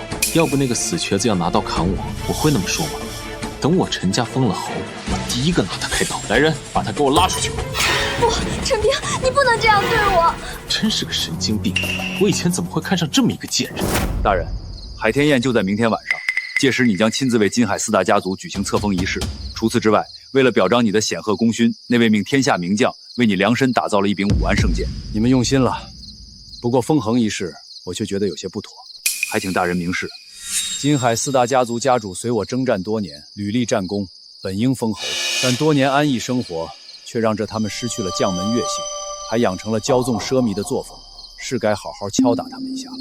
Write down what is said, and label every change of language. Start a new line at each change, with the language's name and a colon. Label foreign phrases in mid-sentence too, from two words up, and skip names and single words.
Chinese: 要不那個死瘸子要拿刀砍我，我會那麼說嗎？等我陳家封了侯，我第一個拿他開刀。來人，把他給我拉出去！不，陳平，你不能這樣對我！真是個神經病！我以前怎麼會看上這麼一個賤人？大人，海天宴就在明天晚上，屆時你將親自為金海4 大家族舉行冊封儀式。除此之外，為了表彰你的顯赫功勳，那位命天下名將为你量身打造了一柄武安圣剑。你们用心了，不过封恒一事，我却觉得有些不妥，还请大人明示。金海4大家族家主随我征战多年，屡立战功，本应封侯，但多年安逸生活，却让他们失去了将门悦性，还养成了骄纵奢靡的作风，是该好好敲打他们一下了。